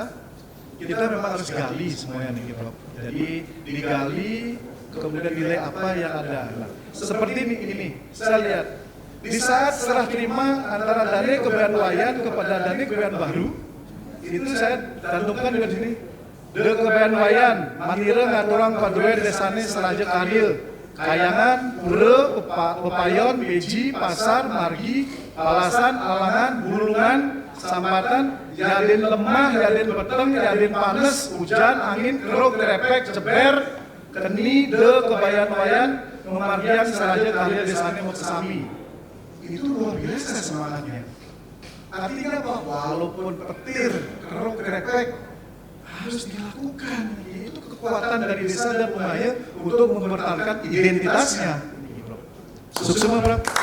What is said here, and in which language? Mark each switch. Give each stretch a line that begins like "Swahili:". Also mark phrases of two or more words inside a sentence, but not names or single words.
Indonesian: Kita memang harus gali semuanya nih, Prof. Jadi digali kemudian nilai apa yang ada. Nah, seperti ini, saya lihat di saat serah terima antara Dane Kebayan Wayan kepada Dane Kebayan Baru, itu saya cantumkan di sini.
Balinese: De Kebayan Wayan, Mandira ngaturang paduan desane seraja kadil. Kayangan, Pura, Pepayon, Beji, Pasar, Margi, Palasan, Alangan, Bulungan, Sambatan, Yadin lemah, Yadin peteng, Yadin panas, hujan, angin, keruk, grepek, ceber, keni, de, kebayan-wayan, memargian, seraja, kahil, desane, moksami.
Indonesian: Itu luar biasa semangatnya. Artinya apa? Walaupun petir, keruk, grepek, harus dilakukan. Itu kekuatan dari desa dan Bungaya untuk mempertahankan identitasnya. Sukses semua, Prof.